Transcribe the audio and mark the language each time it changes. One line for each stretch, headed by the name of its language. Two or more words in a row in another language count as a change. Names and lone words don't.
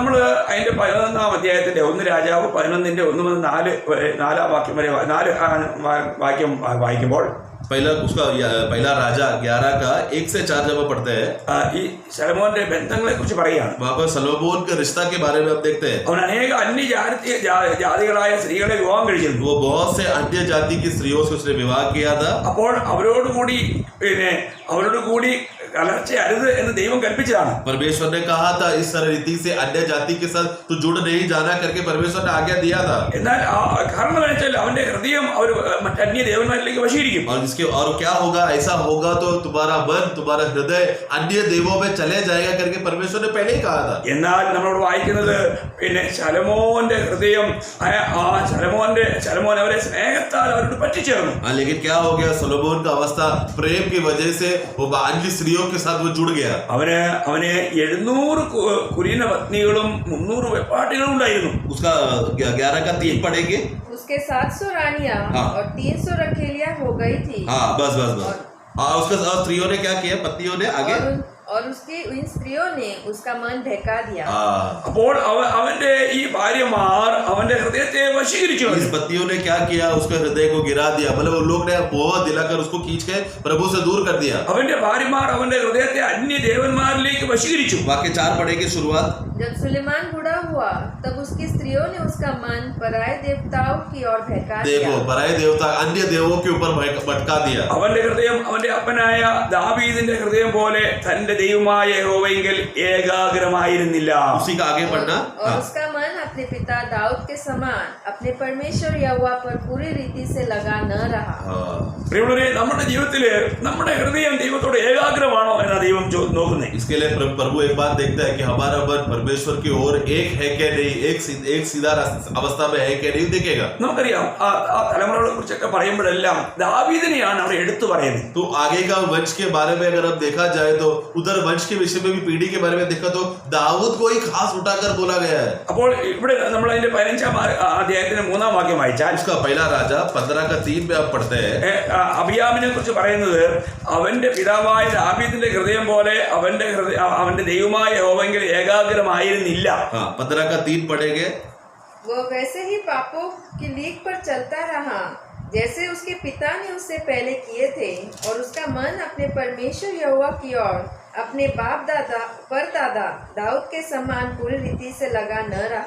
Malayalam: നമ്മൾ അതിന്റെ 11-ാം അധ്യായത്തിന്റെ 1 രാജാവ് 11-ന്റെ 1 മുതൽ 4 വാക്യം വരെ 4 വാക്യം വായിക്കുമ്പോൾ
Hindi: पहला राजा 11 का 1 से 4 जब पढ़ते हैं
Malayalam: ഈ ശലോമോന്റെ ബന്ധങ്ങളെ കുറിച്ച് പറയുകയാണ്.
Hindi: वहां पर सलोमोन के रिश्ता के बारे में हम देखते हैं.
Malayalam: അവൻ അനേക ജാതികളായ സ്ത്രീകളെ വിവാഹം കഴിച്ചിരുന്നു.
Hindi: वो बहुत से अन्य जाति की स्त्रियों से उसने विवाह किया था.
Malayalam: അപ്പോൾ അവരോട് കൂടി കലർച്ച അരുത് എന്ന് ദൈവം കൽപ്പിച്ചതാണ്.
Hindi: परमेश्वर ने कहा था इस तरह रीति से अन्य जाति के साथ तू जुड़ नहीं जाना करके परमेश्वर ने आज्ञा दिया था.
Malayalam: എന്നാൽ കാരണം എന്ന് വെച്ചാൽ അവന്റെ ഹൃദയം അവർ മറ്റന്യ ദേവന്മാരിലേക്ക് വശീകരിക്കും.
Hindi: और क्या होगा, ऐसा होगा तो तुम्हारा मन तुम्हारा हृदय अन्य देवों में चले जाएगा करके परमेश्वर ने पहले ही कहा था.
Malayalam: എന്നാൽ നമ്മളോട് വായിക്കുന്നത് ശലോമോന്റെ ഹൃദയം ശലോമോൻ അവരെ സ്നേഹത്താൽ അവരോട് പറ്റിച്ചേർന്നു.
Hindi: लेकिन क्या हो गया, सोलोमोन का अवस्था प्रेम की वजह से वो अन्य स्त्रियों के साथ वो जुड़ गया.
Malayalam: അവന് 700 കുലീന പത്നികളും 300 വെപ്പാട്ടികളും ഉണ്ടായിരുന്നു.
Hindi: उसका 11 का 3 पढ़ेंगे. उसके 700 रानियां और 300 रखेलियां हो गई थी. हाँ बस. हाँ उसका स्त्रियों ने क्या किया, पत्नियों ने आगे और उसकी इन स्त्रियों ने उसका मन बहका दिया.
Malayalam: അപ്പോൾ അവന്റെ ഈ ഭാര്യമാർ അവന്റെ ഹൃദയത്തെ വശീകരിച്ചു.
Hindi: इस पत्नियों ने क्या किया, उसके हृदय को गिरा दिया. मतलब उन लोग ने बहुत दिलाकर उसको खींच के प्रभु से दूर कर दिया.
Malayalam: അവന്റെ ഭാര്യമാർ അവന്റെ ഹൃദയത്തെ അന്യ ദേവന്മാരിലേക്ക് വശീകരിച്ചു.
Hindi: वाक्य 4 पढ़ेंगे शुरुआत. जब सुलेमान बूढ़ा हुआ तब उसकी स्त्रियों ने उसका मन पराये देवताओं की ओर बहका दिया. देखो पराये देवता अन्य देवों के ऊपर भटका दिया.
Malayalam: അവന്റെ ഹൃദയം അവന്റെ അപ്പനായ ദാവീദിന്റെ ഹൃദയം പോലെ തന്റെ ദൈവമായ യഹോവയിൽ ഏകാഗ്രമായിരുന്നില്ല.
Hindi: उसी का आगे पढ़ना. और उसका मन अपने पिता दाऊद के समान अपने परमेश्वर यहोवा पर पूरी रीति से लगा न रहा.
Malayalam: പ്രിയമുള്ളവരെ, നമ്മുടെ ജീവിതത്തില് നമ്മുടെ ഹൃദയം ദൈവത്തോട് ഏകാഗ്രമാണോ എന്നാ ദൈവം നോക്കുന്നത്.
Hindi: इसके लिए प्रभु एक बात देखता है कि हमारा मन परमेश्वर की ओर एक है क्या नहीं, एक सीधा अवस्था में है क्या नहीं देखेगा.
Malayalam: നമുക്കറിയാം ആ തലമുറകളെ കുറിച്ചൊക്കെ പറയുമ്പോഴെല്ലാം ദാവീദിനെയാണ് അവിടെ എടുത്തു പറയുന്നത്.
Hindi: तो आगे का वंश के बारे में अगर हम देखा जाए तो उधर वंश के विषय में भी पीढ़ी के बारे में देखा तो दाऊद को ही खास उठाकर बोला गया है.
Malayalam: അപ്പോൾ ഇവിടെ നമ്മൾ അതിന്റെ 15-ാം അധ്യായത്തിന്റെ 3-ാം വാക്യം വായിച്ചാൽ
Hindi: उसका पहला राजा 15 का 3 में आप पढ़ते हैं.
Malayalam: അബിയാമിനെ കുറിച്ച് പറയുന്നത് അവന്റെ പിതാവായ ദാവീദിന്റെ ഹൃദയം പോലെ അവന്റെ ദൈവമായ യഹോവയിൽ ഏകാഗ്രമായിരുന്നില്ല.
Hindi: 15 का 3 पढ़ेंगे. वो वैसे ही पापों की लीक पर चलता रहा जैसे उसके पिता ने उससे पहले किए थे, और उसका मन अपने परमेश्वर यहोवा की ओर अपने बाप दादा दाऊद के समान पूरी रीति से लगा न रहा.